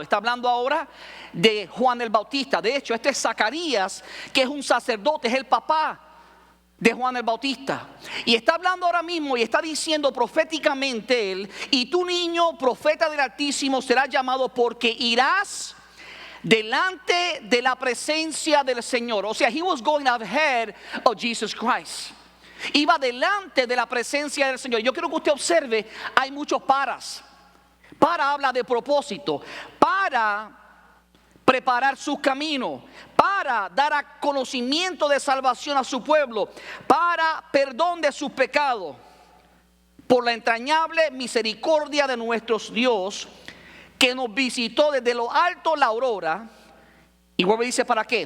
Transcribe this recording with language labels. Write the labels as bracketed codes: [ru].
[es] Está hablando ahora de Juan el Bautista. De hecho, este es Zacarías, que es un sacerdote, es el papá de Juan el Bautista. Y está hablando ahora mismo y está diciendo proféticamente él, y tú, niño, profeta del Altísimo serás llamado, porque irás delante de la presencia del Señor. O sea, [en] he was going ahead of Jesus Christ. [es] Iba delante de la presencia del Señor. Yo quiero que usted observe, hay muchos paras. Para habla de propósito, para preparar su camino, para dar a conocimiento de salvación a su pueblo, para perdón de sus pecados, por la entrañable misericordia de nuestro Dios, que nos visitó desde lo alto la aurora. Y luego dice, ¿para qué?